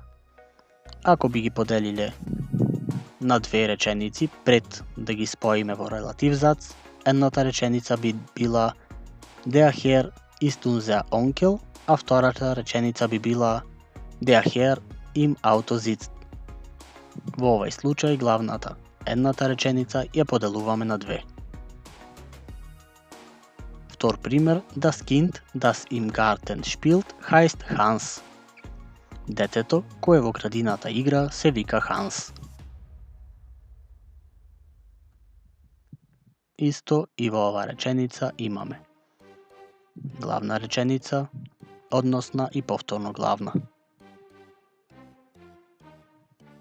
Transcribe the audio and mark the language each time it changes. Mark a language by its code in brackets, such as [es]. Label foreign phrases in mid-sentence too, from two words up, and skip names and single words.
[mk] Ако би ги поделиле на две реченици пред да ги споиме во релатив зац, едната реченица би била [de] Der Herr ist unser Onkel, [mk] а втората реченица би била [de] Der Herr im Auto sitzt. [mk] Во овај случај главната едната реченица ја поделуваме на две. Втор пример, [de] das Kind, das im Garten spielt, heißt Hans. [mk] Детето кое во градината игра се вика Ханс. Исто и во оваа реченица имаме главна реченица, односна и повторно главна.